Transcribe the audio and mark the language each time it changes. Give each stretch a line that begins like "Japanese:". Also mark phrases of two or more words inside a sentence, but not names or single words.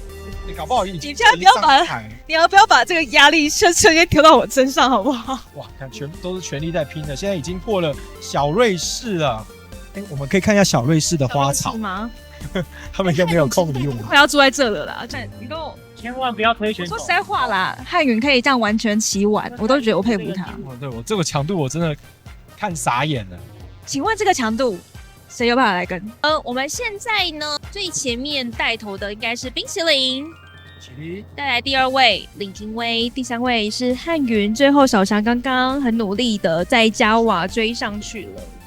Chinese: 你搞不好你现在不要把你要不要把这個壓力瞬間丟到我身上好不好？哇，看全部都是全力在拼的，現在已經破了小瑞士了。我們可以看一下小瑞士的花草嗎？他們應該沒有空理我们，快要住在這了啦！ 你都千萬不要推選手。說實在話啦，漢允可以這樣完全騎完，我都覺得我佩服他。對，我這個強度我真的看傻眼了。請問這個強度誰有辦法來跟？我們現在呢最前面帶頭的應該是冰淇淋，帶來第2位李廷威，第3位是漢允，最後小翔剛剛很努力的在加瓦追上去了。